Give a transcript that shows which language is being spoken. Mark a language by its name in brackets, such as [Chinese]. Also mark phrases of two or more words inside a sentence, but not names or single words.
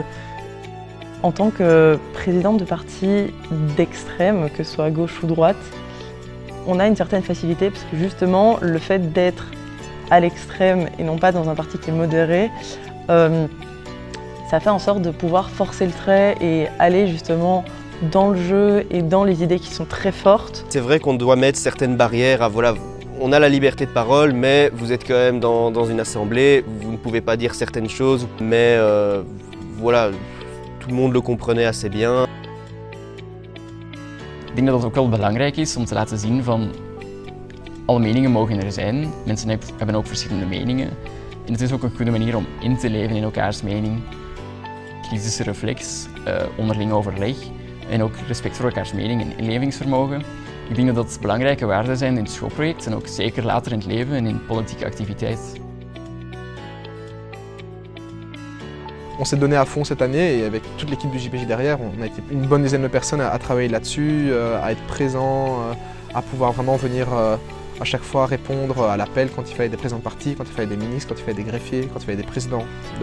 [French] En tant que présidente de parti d'extrême, que ce soit à gauche ou droite, on a une certaine facilité parce que justement le fait d'être à l'extrême et non pas dans un parti qui est modéré, ça fait en sorte de pouvoir forcer le trait et aller justement dans le jeu et dans les idées qui sont très fortes. C'est vrai qu'on doit mettre certaines barrières à voilà, on a la liberté de parole, mais vous êtes quand même dans une assemblée, vous ne pouvez pas dire certaines choses, mais voilà, tout le monde le comprenait assez bien. [Dutch] Ik denk dat het ook wel belangrijk is om te laten zien van alle meningen mogen er zijn. Mensen hebben ook verschillende meningen. En het is ook een goede manier om in te leven in elkaars mening. Kritische reflex, onderling overleg en ook respect voor elkaars mening en inlevingsvermogen. Ik denk dat dat belangrijke waarden zijn in het schoolproject en ook zeker later in het leven en in politieke activiteit. [French] On s'est donné à fond cette année et avec toute l'équipe du JPJ derrière, on a été une bonne dizaine de personnes à travailler là-dessus, à être présents, à pouvoir vraiment venir à chaque fois répondre à l'appel quand il fallait des présidents de parti, quand il fallait des ministres, quand il fallait des greffiers, quand il fallait des présidents d'assemblée.